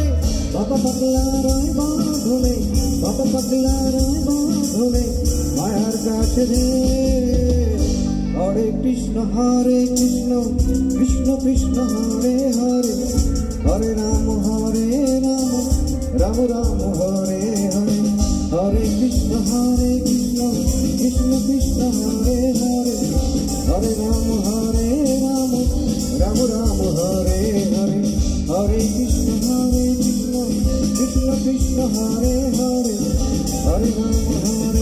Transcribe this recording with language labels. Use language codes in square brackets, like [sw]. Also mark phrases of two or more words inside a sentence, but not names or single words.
[bn] বাবা পাগলা রয় বাঁধনে, বাবা পাগলা রয় বাঁধনে মায়ার কাছে রে। [sa] হরে কৃষ্ণ কৃষ্ণ কৃষ্ণ হরে হরে, হরে রাম Ram Ram Hare Hare, Hare Krishna Krishna Krishna Hare Hare, Hare Ram Ram Ram Hare Hare, Hare Krishna Krishna Krishna Hare Hare, Hare Ram